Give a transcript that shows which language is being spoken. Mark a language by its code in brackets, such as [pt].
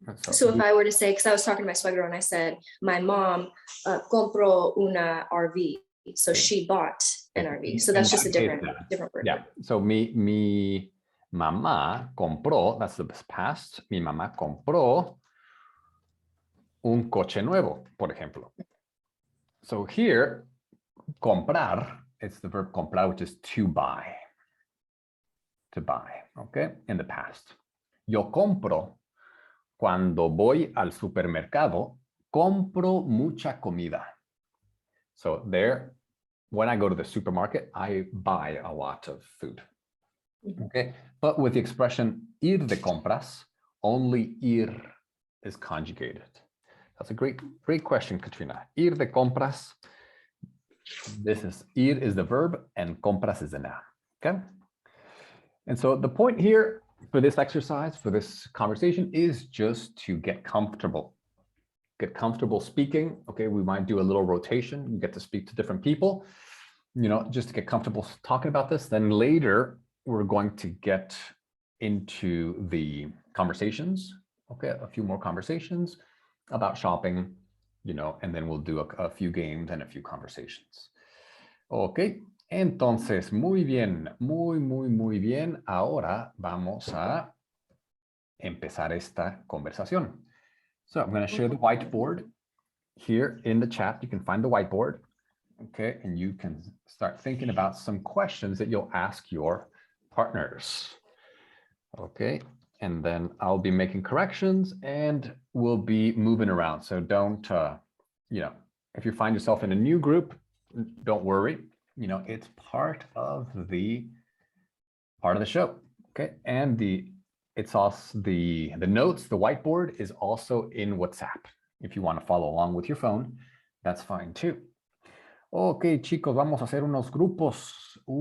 [en] So if I were to say, because I was talking to my suegro and I said, my mom [es] compró una RV. [en] So she bought an RV. So that's just a different word. Yeah. So [es] mi mamá compró, [en] that's the past. [es] Mi mamá compró un coche nuevo, por ejemplo. [en] So here, comprar, it's the verb comprar, which is to buy. To buy, okay, in the past. [es] Yo compro, cuando voy al supermercado, compro mucha comida. [en] So there, when I go to the supermarket, I buy a lot of food. Okay, but with the expression ir de compras, only ir is conjugated. That's a great question, Katrina. Ir de compras, this is ir is the verb and compras is the noun. Okay, and so the point here for this exercise, for this conversation, is just to get comfortable. Get comfortable speaking. Okay, we might do a little rotation. You get to speak to different people, you know, just to get comfortable talking about this. Then later, we're going to get into the conversations. Okay, a few more conversations about shopping, you know, and then we'll do a few games and a few conversations. [es] Ok, entonces, muy bien, muy bien. Ahora vamos a empezar esta conversación. [en] So I'm going to share the whiteboard here in the chat. You can find the whiteboard, okay, and you can start thinking about some questions that you'll ask your partners. Okay, and then I'll be making corrections and we'll be moving around. So don't, you know, if you find yourself in a new group, don't worry. You know, it's part of the show. Okay, and it's also the notes, the whiteboard is also in WhatsApp. If you want to follow along with your phone, that's fine too. [es] Ok, chicos, vamos a hacer unos grupos.